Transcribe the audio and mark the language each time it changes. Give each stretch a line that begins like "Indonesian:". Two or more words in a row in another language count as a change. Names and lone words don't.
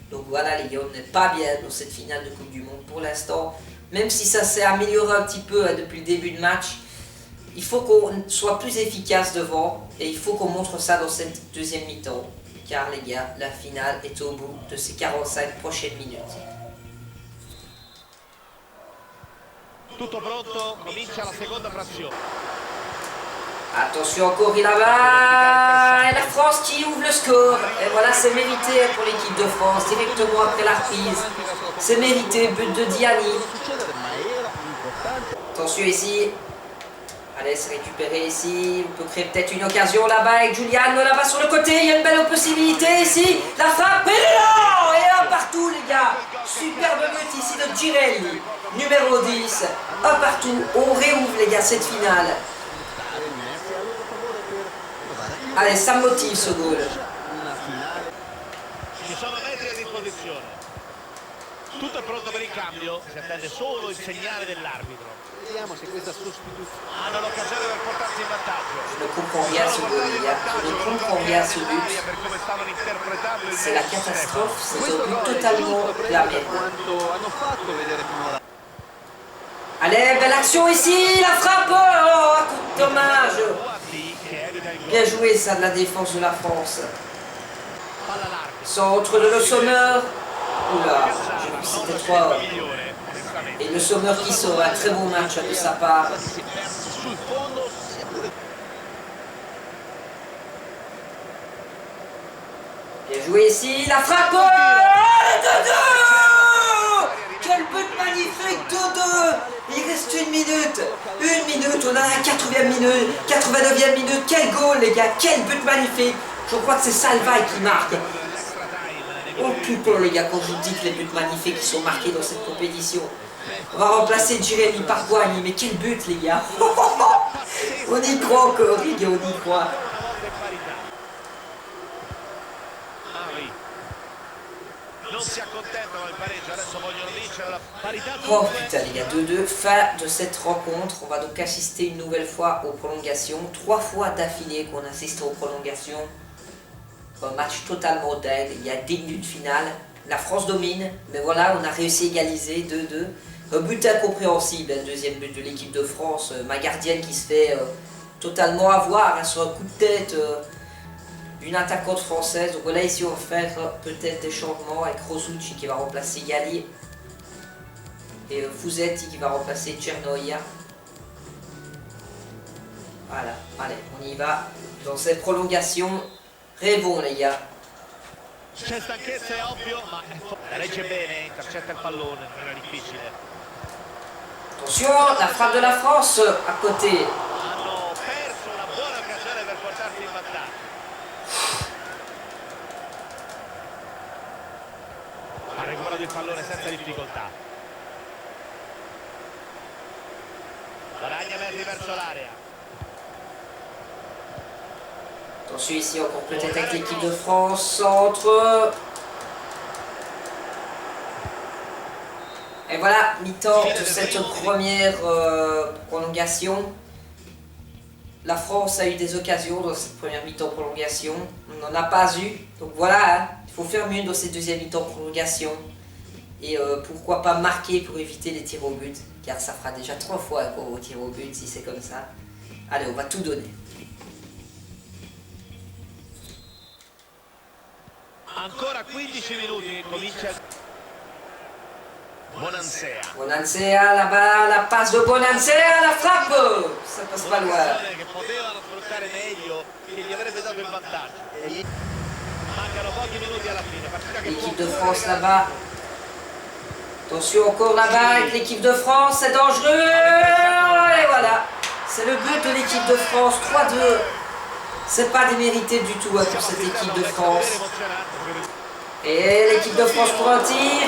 French: Donc voilà les gars, on n'est pas bien dans cette finale de Coupe du Monde pour l'instant. Même si ça s'est amélioré un petit peu depuis le début de match, il faut qu'on soit plus efficace devant et il faut qu'on montre ça dans cette deuxième mi-temps. Car les gars, la finale est au bout de ces 45 prochaines minutes.
Italian: Tutto pronto, comincia la seconda frazione.
French: Attention encore, il là-bas, et la France qui ouvre le score. Et voilà, c'est mérité pour l'équipe de France, directement après la reprise. C'est mérité, but de Diani. Attention ici. Allez, c'est récupéré ici. On peut créer peut-être une occasion là-bas avec Giuliano là-bas sur le côté. Il y a une belle possibilité ici. La frappe, et là, et un partout les gars. Superbe but ici de Girelli, numéro 10. Un partout. On réouvre les gars cette finale. Allez, ça me motive ce goal.
Italian: Ci sono metri a disposizione. Tutto è pronto per il cambio, si attende solo il segnale dell'arbitro. Vediamo se questa sostituzione. Hanno l'occasione per portarsi in vantaggio.
French: Je ne comprends rien à ce goal, les gars. Je ne comprends rien à ce but.
Italian: Per come stavano interpretando il
French: C'est la match. catastrophe. C'est un
Italian: Questo
French: but
Italian: gol è
French: totalement
Italian: giusto
French: la
Italian: per
French: merde.
Italian: quanto hanno fatto vedere finora.
French: Allez, belle action ici. La frappe. Oh, un coup de dommage.
Italian: Guardi che evita il gol.
French: Bien joué ça de la défense de la France.
Italian: Palla larga.
French: Centre de Le Sommer. Oula, j'ai vu que c'était 3.
Italian: Migliore, onestamente.
French: Et Le Sommer qui sort un très bon match de sa part.
Italian: Si è perso sul fondo,
French: Bien joué ici, la frappe. Oh, 2-2. Quel but magnifique, 2-2. Il reste une minute. Une minute, on a la 80e minute, 89e minute. Quel goal les gars, quel but magnifique. Je crois que c'est Salvaille qui marque. Oh putain les gars, quand je vous dis que les buts magnifiques qui sont marqués dans cette compétition. On va remplacer Girelli par Guagni, mais quel but les gars. On y croit encore les gars, on y croit. Henry.
Italian: Non si accontentano del pareggio, adesso vogliono vincere la parità.
French: Oh putain les gars, 2-2, fin de cette rencontre. On va donc assister une nouvelle fois aux prolongations. 3 fois d'affilée qu'on assiste aux prolongations. Un match totalement dingue, il y a digne d'une finale. La France domine, mais voilà, on a réussi à égaliser 2-2. Un but incompréhensible, le deuxième but de l'équipe de France. Ma gardienne qui se fait totalement avoir hein, sur un coup de tête d'une attaquante française. Donc voilà, ici on va faire peut-être des changements avec Rosucci qui va remplacer Gali. Et Fusetti qui va remplacer Cernoia. Voilà, allez, on y va. Dans cette prolongation, rêvons les gars.
Italian: C'è stanchezza, è ovvio, ma la legge bene, intercetta il pallone, non era difficile.
French: Attention, la frappe de la France à côté.
Italian: Hanno perso una buona occasione per portarsi in vantaggio. Ha recuperato il pallone senza difficoltà. Guadagna metri verso l'area.
French: Attention ici encore peut-être avec l'équipe de France, centre. Et voilà, mi-temps de cette première prolongation. La France a eu des occasions dans cette première mi-temps prolongation. On n'en a pas eu. Donc voilà, hein, il faut faire mieux dans cette deuxième mi-temps prolongation. Et pourquoi pas marquer pour éviter les tirs au but. Car ça fera déjà 3 fois qu'on tire au but si c'est comme ça. Allez, on va tout donner.
Italian: Ancora 15 minuti, comincia Bonansea.
French: Bonansea là-bas, la passe de Bonansea, la frappe. Ça passe pas loin.
Italian: Un'azione che potevano sfruttare meglio, che gli avrebbe dato il vantaggio. Mancano pochi minuti alla fine, partita che
French: L'équipe
Italian: può
French: de France là-bas. Attention encore là-bas avec l'équipe de France, c'est dangereux. Et voilà, c'est le but de l'équipe de France, 3-2. C'est pas démérité du tout hein, pour cette équipe de France. Et l'équipe de France pour un tir.